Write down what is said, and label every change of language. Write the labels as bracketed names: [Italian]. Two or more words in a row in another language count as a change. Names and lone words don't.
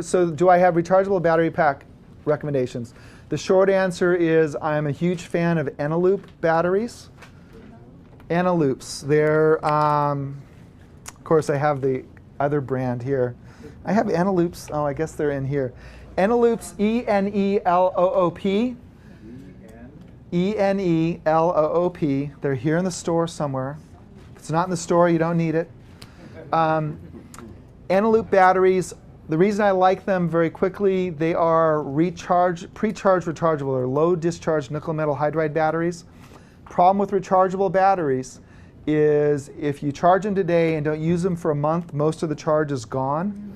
[English] So do I have rechargeable battery pack recommendations? The short answer is I'm a huge fan of Eneloop batteries. Eneloops. They're, of course, I have the other brand here. I have Eneloops. Oh, I guess they're in here. Eneloops, E-N-E-L-O-O-P. E-N-E-L-O-O-P. They're here in the store somewhere. If it's not in the store, you don't need it. Eneloop batteries The reason I like them very quickly, they are pre-charged rechargeable. They're low discharge nickel metal hydride batteries. Problem with rechargeable batteries is if you charge them today and don't use them for a month, most of the charge is gone.